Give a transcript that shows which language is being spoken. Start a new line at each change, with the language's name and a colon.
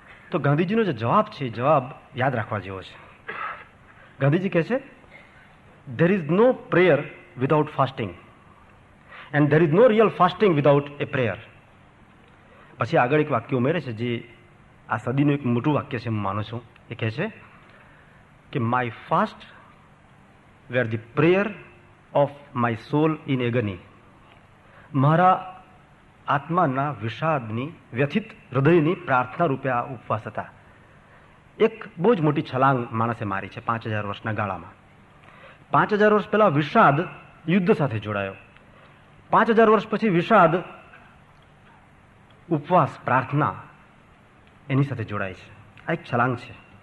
Gujarati: તો ગાંધીજીનો જે જવાબ છે, જવાબ યાદ રાખવા જેવો છે. ગાંધીજી કહે છે,
English: there is no prayer without fasting and there is no real fasting without a prayer.
Gujarati: પછી આગળ એક વાક્ય ઉમેરે છે જે આ સદીનું એક મોટું વાક્ય છે, હું માનું છું. એ કહે છે કે
English: my fast were the prayer of my soul in agony.
Gujarati: મારા આત્માના વિષાદની, વ્યથિત હૃદયની પ્રાર્થના રૂપે આ ઉપવાસ હતા. એક બહુ જ મોટી છલાંગ માણસે મારી છે 5000 વર્ષના ગાળામાં. 5000 વર્ષ પહેલા વિષાદ યુદ્ધ સાથે જોડાયો. 5000 વર્ષ પછી વિષાદ ઉપવાસ, પ્રાર્થના એની સાથે જોડાય છે. આ એક છલાંગ છે.